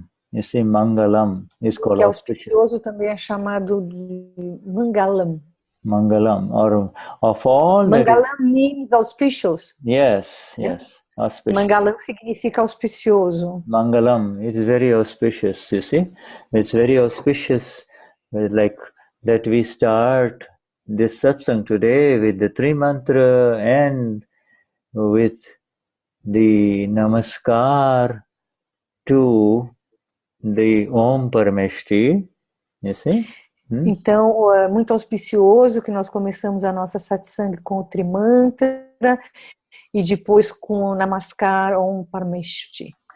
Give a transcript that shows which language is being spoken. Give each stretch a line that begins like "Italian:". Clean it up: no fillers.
English: You see, Mangalam is called auspicious.
Portuguese: Auspicioso também é chamado de Mangalam.
English: Mangalam, or of all. Mangalam means auspicious. Yes. Auspicious.
Portuguese: Mangalam significa auspicioso.
English: Mangalam, it's very auspicious, you see. It's very auspicious, like that we start this satsang today with the Trimantra and with the Namaskaar to the Om Parameshtis, you see.
Portuguese: Então, é muito auspicioso que nós começamos a nossa satsang com o Trimantra e depois com o Namaskaar Om Parameshtis.